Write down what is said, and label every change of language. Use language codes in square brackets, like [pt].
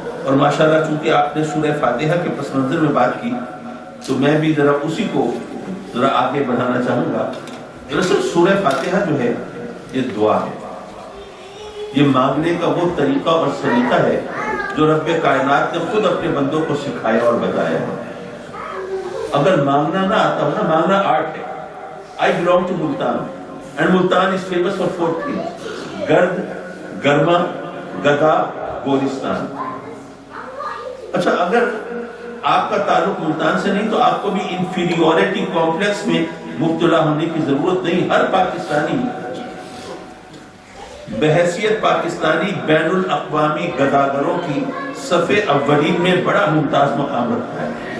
[ur] اور ماشاءاللہ چونکہ آپ نے سورہ فاتحہ کے پس منظر میں بات کی تو میں بھی ذرا اسی کو ذرا آگے بڑھانا چاہوں گا. دراصل سورہ فاتحہ جو ہے یہ دعا ہے، یہ مانگنے کا وہ طریقہ اور سلیقہ ہے جو رب کائنات نے خود اپنے بندوں کو سکھایا اور بتایا ہے. اگر مانگنا نہ آتا ہو نا، مانگنا آرٹ ہے. [en] I belong to Multan and Multan is famous for 4 things: [ur] گرد، گرما، گدا، گولستان. اچھا اگر آپ کا تعلق ملتان سے نہیں تو آپ کو بھی انفیریورٹی کمپلیکس میں مبتلا ہونے کی ضرورت نہیں. ہر پاکستانی بحیثیت پاکستانی بین الاقوامی گداگروں کی صف اولین میں بڑا ممتاز مقام رکھتا ہے.